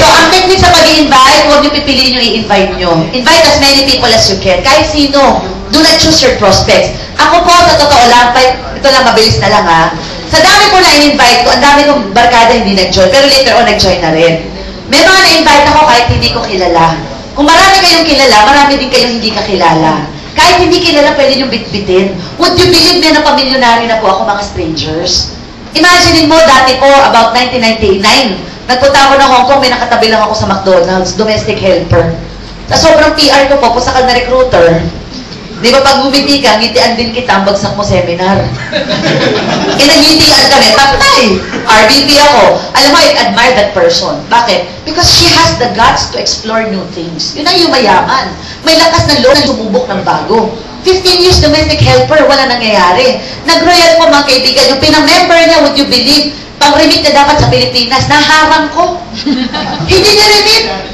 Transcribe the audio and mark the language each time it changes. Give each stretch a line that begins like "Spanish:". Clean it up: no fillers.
Filipino: So, ang technique sa pag-i-invite, huwag niyo pipiliin yung i-invite niyo.
English: Invite as many people as you can.
Filipino: Kahit sino.
English: Do not choose your prospects.
Filipino: Ako po, sa totoo lang, ito lang, mabilis na lang ha. Sa dami po na in-invite ko, ang dami kong barkada hindi nag-join, pero later on, nag-join na rin. May mga na-invite ako kahit hindi ko kilala. Kung marami kayong kilala, marami din kayong hindi kakilala. Kahit hindi kilala, pwede niyong bitbitin.
English: Would you believe me
Filipino: na pamilyonary na po ako, mga strangers? Imagine mo, dati po, about 1999, nagpunta ako ng Hong Kong, may nakatabi lang ako sa McDonald's, domestic helper. Sa sobrang PR ko po, pusakal na recruiter. Di ba pag bumiti ka, ngitian din kita ang bagsak mo seminar. Nagngitian kami, patay! RBP ako.
English: Alam mo, I admire that person.
Filipino: Bakit?
English: Because she has the guts to explore new things.
Filipino: Yun ang yumayaman. May lakas ng loob na sumubok ng bago. 15 years domestic helper, wala nangyayari. Nag-royal po mga kaibigan, yung pinamember niya,
English: would you believe,
Filipino: pang-remit na dapat sa Pilipinas, naharang ko. Hindi niya remit.